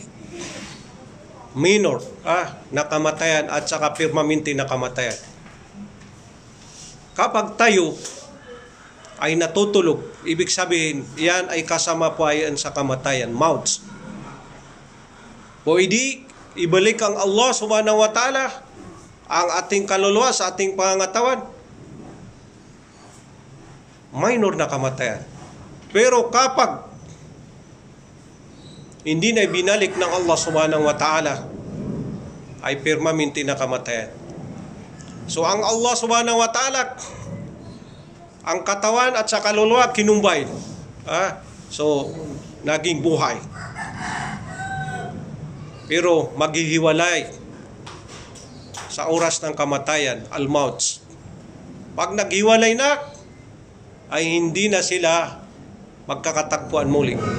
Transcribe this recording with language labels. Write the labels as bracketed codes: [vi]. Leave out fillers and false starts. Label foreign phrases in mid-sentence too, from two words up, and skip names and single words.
[tl] Minor na kamatayan at saka permanente na kamatayan. Kapag tayo ay natutulog, ibig sabihin, yan ay kasama po yan sa kamatayan, mauts. Pwede ibalik ang Allah [ar] سبحانه وتعالى [tl] ang ating kaluluwa sa ating pangangatawan. Minor na kamatayan. Pero kapag hindi na binalik ng Allah [ar] سبحانه وتعالى, [tl] ay permanente na kamatayan. So ang Allah [ar] سبحانه وتعالى, [tl] ang katawan at sa kaluluwa kinumbay. So naging buhay. Pero maghihiwalay sa oras ng kamatayan, al-mauts. Pag naghiwalay na, ay hindi na sila magkakatagpuan muli.